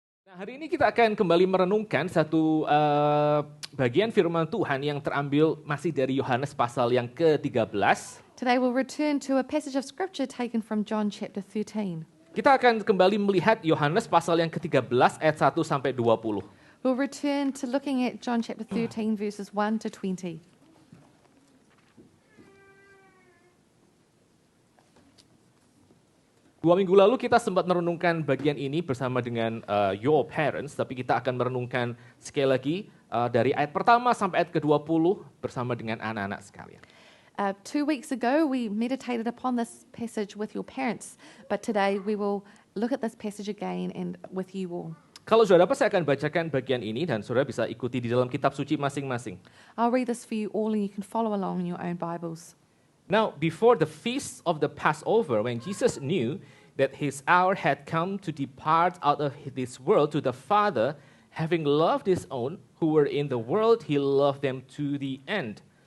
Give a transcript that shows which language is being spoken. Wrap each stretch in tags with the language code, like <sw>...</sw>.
<id>Nah, hari ini kita akan kembali merenungkan satu bagian firman Tuhan yang terambil masih dari Yohanes pasal yang ke-13.</id> <en>Today we'll return to a passage of scripture taken from John chapter 13.</en> <id>Kita akan kembali melihat Yohanes pasal yang ke-13 ayat 1 sampai 20.</id> <en>We'll return to looking at John chapter 13 verses 1 to 20.</en> <id>Dua minggu lalu kita sempat merenungkan bagian ini bersama dengan</id> <en>your parents,</en> <id>tapi kita akan merenungkan sekali lagi dari ayat pertama sampai ayat ke-20 bersama dengan anak-anak sekalian.</id> <en>2 weeks ago we meditated upon this passage with your parents, but today we will look at this passage again and with you all.</en> <id>Kalau saudara dapat, saya akan bacakan bagian ini dan saudara bisa ikuti di dalam kitab suci masing-masing.</id> <en>I'll read this for you all and you can follow along in your own Bibles. Now, before the feast of the Passover, when Jesus knew that his hour had come to depart out of this world to the Father, having loved his own who were in the world, he loved them to the end.</en>